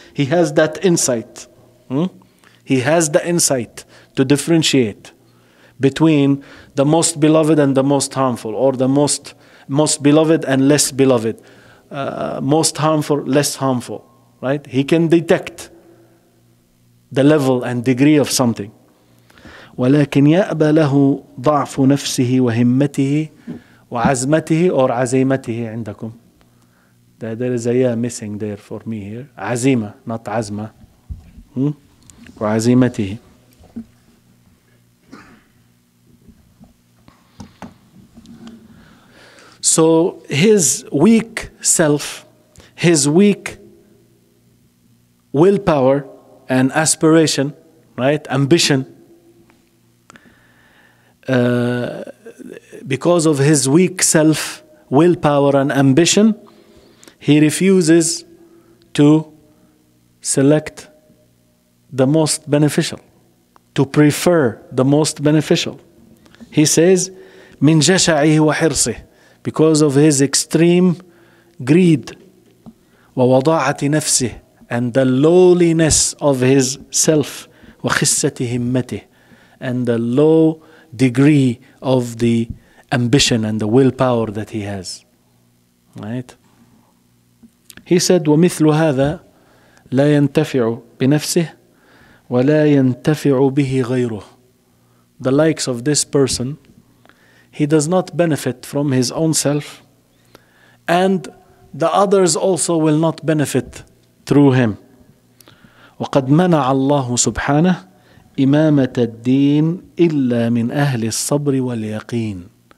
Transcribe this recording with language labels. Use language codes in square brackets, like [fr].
[en] He has that insight. He has the insight to differentiate between the most beloved and the most harmful, or the most beloved and less beloved, most harmful, less harmful, right? He can detect the level and degree of something. [ar] ولكن يأبى له ضعف نفسه وهمته وعزمته or عزيمته عندكم. [en] There is a yeah missing there for me here. [ar] عزيمة, not عزمة. وعزيمته. [en] So his weak self, his weak willpower and aspiration, right, ambition, because of his weak self, willpower and ambition, he refuses to select the most beneficial, to prefer the most beneficial. He says, [ar] من جشعه وحرصه, [en] because of his extreme greed, [ar] ووضاعة نفسه, [en] and the lowliness of his self, [ar] وخسة همته, [en] and the low degree of the ambition and the willpower that he has. Right? He said, [ar] ومثل هذا لا ينتفع بنفسه ولا ينتفع به غيره. [en] The likes of this person, he does not benefit from his own self, and the others also will not benefit through him. [ar] وقد منع الله سبحانه إمامة الدين إلا من أهل الصبر واليقين.